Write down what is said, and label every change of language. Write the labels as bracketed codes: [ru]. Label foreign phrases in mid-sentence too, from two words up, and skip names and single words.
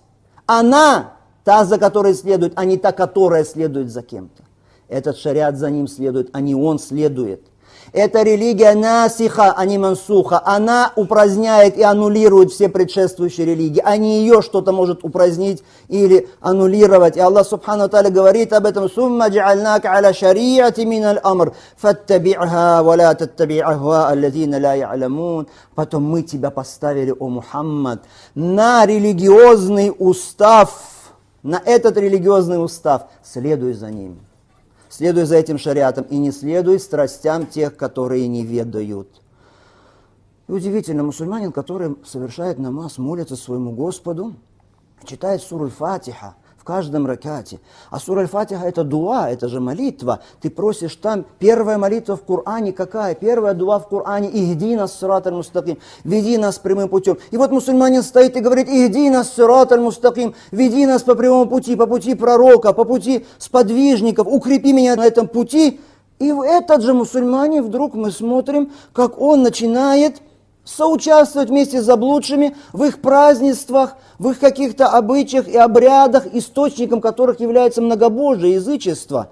[ru] Она та, за которой следует, а не та, которая следует за кем-то. Этот шариат за ним следует, а не он следует. Это религия насиха, а не мансуха. Она упраздняет и аннулирует все предшествующие религии. А не ее что-то может упразднить или аннулировать. И Аллах [ar] سبحانه وتعالى [ru] говорит об этом: [ar] «ثم جعلناك على شريعة من الأمر فاتبعها ولا تتبع أهواء الذين لا يعلمون». [ru] Потом мы тебя поставили, о Мухаммад, на религиозный устав, на этот религиозный устав. Следуй за ним. Следуй за этим шариатом и не следуй страстям тех, которые не ведают. И удивительно, мусульманин, который совершает намаз, молится своему Господу, читает суру Аль-Фатиха в каждом ракате. А сура Аль-Фатиха это дуа, это же молитва. Ты просишь там, первая молитва в Коране какая? Первая дуа в Коране: [ar] «اهدنا الصراط المستقيم», [ru] «Веди нас прямым путем». И вот мусульманин стоит и говорит: [ar] «اهدنا الصراط المستقيم», [ru] «Веди нас по прямому пути, по пути пророка, по пути сподвижников, укрепи меня на этом пути». И в этот же мусульманин вдруг мы смотрим, как он начинает соучаствовать вместе с заблудшими в их празднествах, в их каких-то обычаях и обрядах, источником которых является многобожие, язычество.